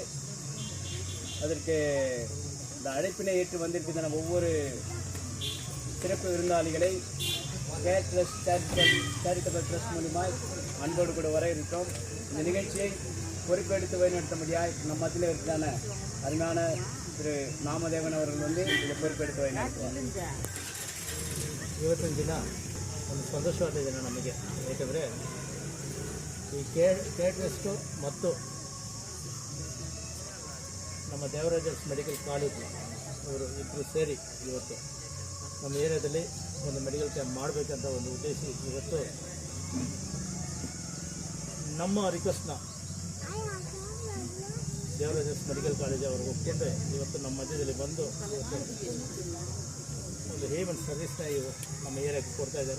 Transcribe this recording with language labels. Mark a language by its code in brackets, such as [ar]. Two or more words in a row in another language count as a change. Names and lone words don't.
[ta] அதற்கு இந்த அழைப்பினை ஏற்று வந்திருக்கின்றன ஒவ்வொரு சிறப்பு விருந்தாளிகளை கேர் ட்ரஸ்ட் சேரிட்டபிள் ட்ரஸ்ட் மூலியமாக அன்போடு கூட வர இருக்கோம். இந்த நிகழ்ச்சியை பொறுப்பெடுத்து வழிநடத்தும்படியாய் நம்ம மத்தியில் இருக்கிறான அருமையான திரு ನಾಮದೇವನ್ அவர்கள் வந்து இதை பொறுப்பெடுத்து ವಹಿಸುತ್ತಾರೆ. [kn] ಇವತ್ತಿನ ದಿನ ಒಂದು ಸಂತೋಷವಾದ ದಿನ ನಮಗೆ. ಏಕೆಂದರೆ ಈ ಕೇರ್ ಟ್ರಸ್ಟು ಮತ್ತು ನಮ್ಮ ದೇವರಾಜರ್ಸ್ ಮೆಡಿಕಲ್ ಕಾಲೇಜು ಅವರು ಇಬ್ಬರು ಸೇರಿ ಇವತ್ತು ನಮ್ಮ ಏರಿಯಾದಲ್ಲಿ ಒಂದು [en] medical camp [kn] ಮಾಡಬೇಕಂತ ಒಂದು ಉದ್ದೇಶ ಇವತ್ತು ನಮ್ಮ ರಿಕ್ವೆಸ್ಟ್ನ ದೇವರಾಜರ್ಸ್ ಮೆಡಿಕಲ್ ಕಾಲೇಜ್ ಅವರು ಒಪ್ಪಿಕೊಂಡ್ರೆ ಇವತ್ತು ನಮ್ಮ ಮಧ್ಯದಲ್ಲಿ ಬಂದು ಒಂದು [en] human service [kn] ಇವು ನಮ್ಮ ಏರಿಯಾಕ್ಕೆ ಕೊಡ್ತಾ ಇದ್ದಾರೆ.